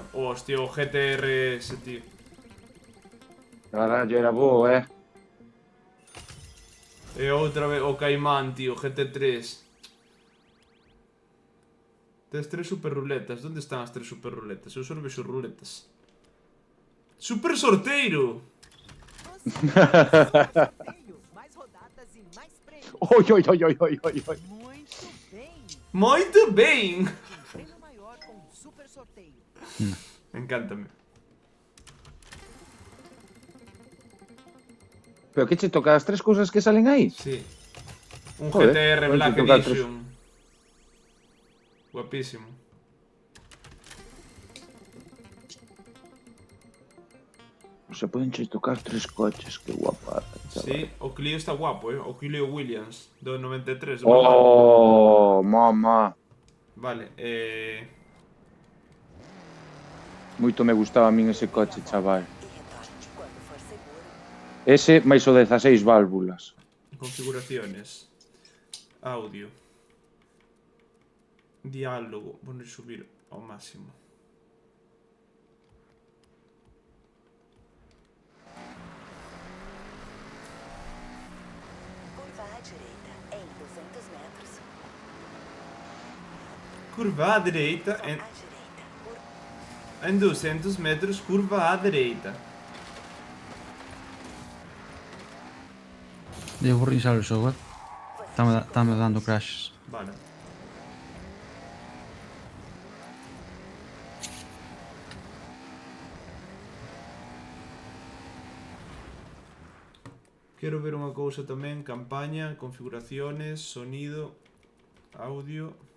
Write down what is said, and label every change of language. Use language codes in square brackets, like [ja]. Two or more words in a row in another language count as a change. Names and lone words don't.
[gl] Hostia, o GTR ese, tío. Carallo, era bo, E outra vez o Caimán, tío, GT3. Tes 3 super ruletas. Onde están as 3 super ruletas? Eu só non vexo ruletas. [pt] Super sorteiro! Mais rodadas e mais prêmios. Oi, oi, oi, oi, oi, oi, oi. Muito bem. [gl] Moito ben! [pt] Prêmio maior com um super sorteio. [gl] Encántame. Pero que che toca as 3 cousas que salen aí? [es] Sí. Un Joder, GTR bueno, Black te toca Edition. Guapísimo. [gl] Se poden che tocar 3 coches, que guapa. Sí, o Clio está guapo, O Clio Williams, do 93. [es] Oh, mamá. Vale, [gl] Moito me gustaba a min ese coche, chaval. [pt] E retorne quando for seguro. [gl] Ese máis o 16 válvulas. [es] configuraciones. Audio. [gl] Diálogo. Bueno, subir ao máximo. [pt] Curva à direita em 200 metros. Curva à direita À direita. em 200 metros, curva à direita. [gl] Devo reiniciar o xogo. [pt] Está-me dando crashes. [es] Vale. [gl] Quero ver unha cousa tamén, campaña, configuraciones, sonido, audio.